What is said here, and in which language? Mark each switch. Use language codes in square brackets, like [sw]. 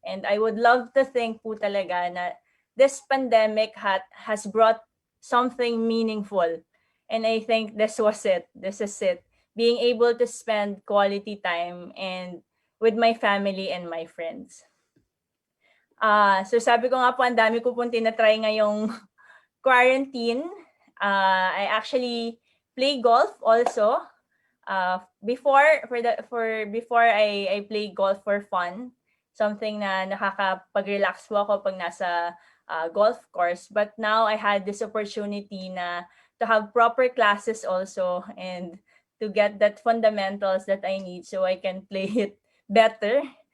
[en] And I would love to think po talaga na this pandemic has brought something meaningful. And I think this was it. This is it. Being able to spend quality time and with my family and my friends. [tl] So sabi ko nga po, ang dami ko pong tinatry ngayong quarantine. [en] I actually play golf also. Before I play golf for fun, something [tl] na nakakapag-relax po ako pag nasa [en] golf course. But now I had this opportunity na to have proper classes also and to get that fundamentals that I need so I can play it better.